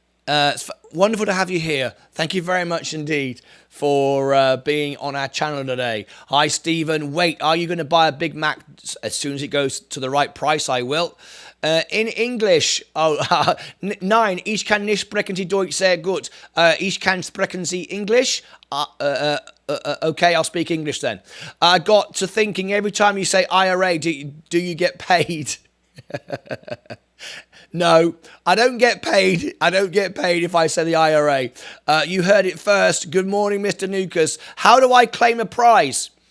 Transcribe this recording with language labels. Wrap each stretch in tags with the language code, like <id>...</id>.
<en>It's wonderful to have you here. Thank you very much indeed for being on our channel today. Hi, Stephen. Wait, are you going to buy a Big Mac as soon as it goes to the right price? I will. In English, 9.</en> <de>Ich kann nicht sprechen Sie Deutsch sehr gut. Ich kann sprechen Sie English.</de> <en>Okay, I'll speak English then. I got to thinking, every time you say IRA, do you get paid? No, I don't get paid. I don't get paid if I say the IRA. You heard it first. Good morning, Mr. Lucas. How do I claim a prize?</en>